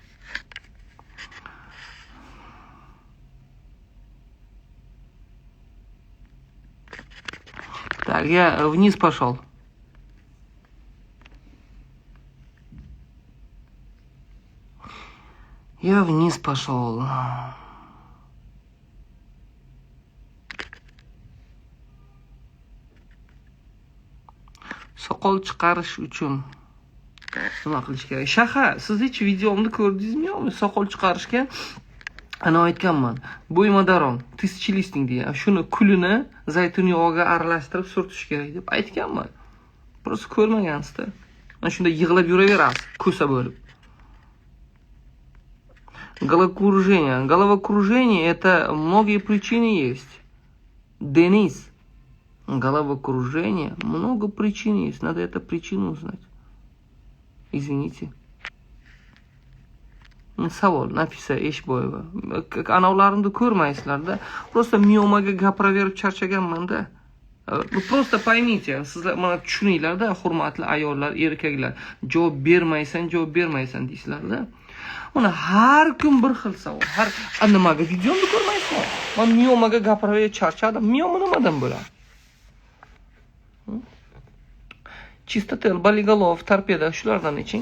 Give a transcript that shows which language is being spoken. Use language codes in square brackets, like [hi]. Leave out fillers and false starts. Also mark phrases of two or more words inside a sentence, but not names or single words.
[ru] Так, я вниз пошел. Я вниз пошел. [uz] Soqol chiqarish uchun nima qilish kerak? Shaha, siz hech videomni ko'rdingizmi yo'qmi? Soqol chiqarishga ana aytganman. Bo'ymadaron, tizchilisting degan. Shuni kulini zaytun yog'iga aralashtirib surtish kerak deb aytganman. Просто ko'rmagansizda. Mana shunda yig'lab yuraverasiz, ko'sa bo'lib. [ru] Головокружение. Головокружение это многие причины есть. Денис. Головокружение. Много причин есть. Надо эту причину узнать. Извините. [uz] Savol, Nafisa Eshboyeva. Anavlarimni ko'rmaysizlar-da. Просто miomaga gapiraverib charchaganman-da. [ru] Просто поймите, [uz] sizlar mana tushuninglar-da, hurmatli ayollar, erkaklar. Javob bermaysan deysizlar-da. Mana har kun bir xil savol. Nimaga videomni ko'rmaysizlar? Men miomaga gapiraverib charchadim. Mioma nimadan bo'ladi? Chistotel, Baligalov, Torpeda shulardan iching.